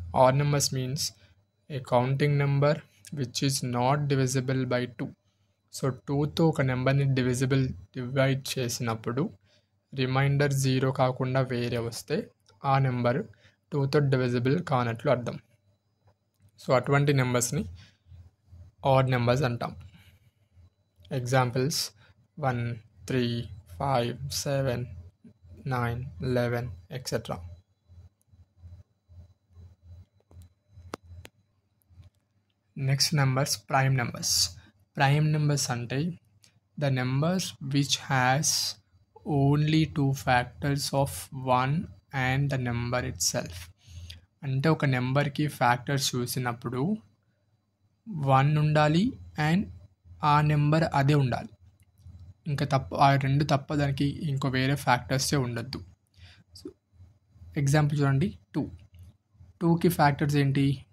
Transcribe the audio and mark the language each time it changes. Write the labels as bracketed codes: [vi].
[en] Odd numbers means a counting number which is not divisible by 2. [te] So 2తో ఒక నెంబర్ని divide చేసినప్పుడు reminder 0 కాకుండా వేరే వస్తే ఆ నెంబర్ 2తో డివిజిబుల్ కానట్లు అర్థం. సో అటువంటి నెంబర్స్ని ఆడ్ నెంబర్స్ అంటాం. [en] Examples 1, 3, 5, 7, 9, 11, etc. Next numbers, prime numbers. Prime numbers అంటే the numbers which has only 2 factors of 1 and the number itself. [te] అంటే ఒక నెంబర్కి ఫ్యాక్టర్స్ చూసినప్పుడు 1 ఉండాలి అండ్ ఆ నెంబర్ అదే ఉండాలి. ఇంకా ఆ రెండు తప్ప దానికి ఇంకో వేరే ఫ్యాక్టర్సే ఉండొద్దు. ఎగ్జాంపుల్ చూడండి, 2కి ఫ్యాక్టర్స్ ఏంటి?